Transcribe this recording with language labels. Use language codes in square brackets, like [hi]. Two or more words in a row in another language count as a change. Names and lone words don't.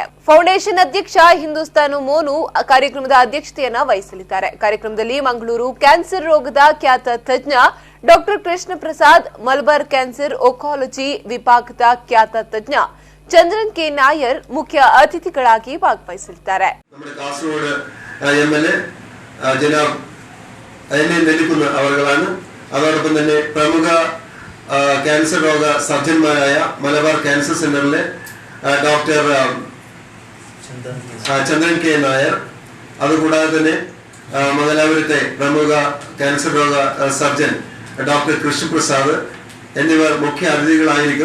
[kn] ಫೌಂಡೇಶನ್ ಅಧ್ಯಕ್ಷ ಹಿಂದೂಸ್ತಾನ್ ಮೋನು ಕಾರ್ಯಕ್ರಮದ ಅಧ್ಯಕ್ಷತೆಯನ್ನ ವಹಿಸಲಿದ್ದಾರೆ। ಕಾರ್ಯಕ್ರಮದಲ್ಲಿ ಮಂಗಳೂರು ಕ್ಯಾನ್ಸರ್ ರೋಗದ ಖ್ಯಾತ ತಜ್ಞ ಡಾಕ್ಟರ್ ಕೃಷ್ಣ ಪ್ರಸಾದ್, ಮಲಬಾರ್ ಕ್ಯಾನ್ಸರ್ ಒಕಾಲಜಿ ವಿಭಾಗದ ಖ್ಯಾತ ತಜ್ಞ ಚಂದ್ರನ್ ಕೆ ನಾಯರ್ ಮುಖ್ಯ ಅತಿಥಿಗಳಾಗಿ ಭಾಗವಹಿಸಲಿದ್ದಾರೆ। [ml] അതോടൊപ്പം തന്നെ പ്രമുഖ ക്യാൻസർ രോഗ സർജന്മാരായ മലബാർ ക്യാൻസർ സെന്ററിലെ ഡോക്ടർ ചന്ദ്രൻ കെ നായർ, അതുകൂടാതെ തന്നെ മംഗലാപുരത്തെ പ്രമുഖ ക്യാൻസർ രോഗ സർജൻ ഡോക്ടർ കൃഷ്ണപ്രസാദ് എന്നിവർ മുഖ്യ അതിഥികളായിരിക്കും।